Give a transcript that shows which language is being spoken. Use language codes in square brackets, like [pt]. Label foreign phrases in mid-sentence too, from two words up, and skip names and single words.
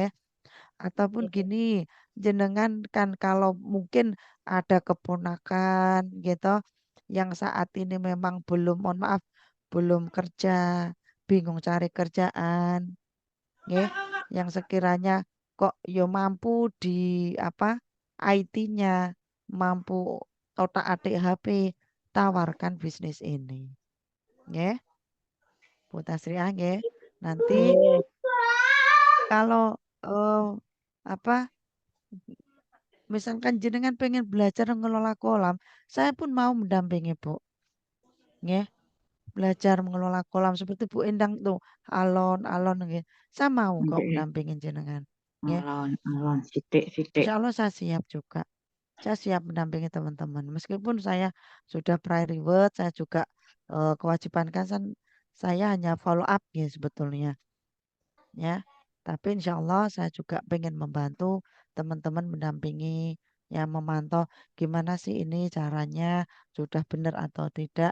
[id] Ataupun gini, jenengan kan kalau mungkin ada keponakan gitu yang saat ini memang belum, mohon maaf, belum kerja, bingung cari kerjaan, nggih, yang sekiranya [jv] kok yo [id] mampu di IT-nya, mampu otak-atik HP, tawarkan bisnis ini. Nggih. Bu Tasriah nggih. Nanti kalau apa misalkan jenengan pengen belajar ngelola kolam, saya pun mau mendampingi Bu. Nggih. belajar mengelola kolam seperti Bu Endang tuh, [jv] alon-alon nggih. [id] Saya mau kok Nggih, mendampingin jenengan. Nggih. [jv] alon-alon sithik-sithik. [ar] إن شاء الله [id] saya siap juga. Saya siap mendampingi teman-teman. Meskipun saya sudah [en] priority work, [id] saya juga kewajiban kan saya hanya [en] follow up [id] ya sebetulnya. Ya, tapi [ar] إن شاء الله [id] saya juga pengen membantu teman-teman mendampingi, ya memantau gimana sih ini caranya sudah benar atau tidak.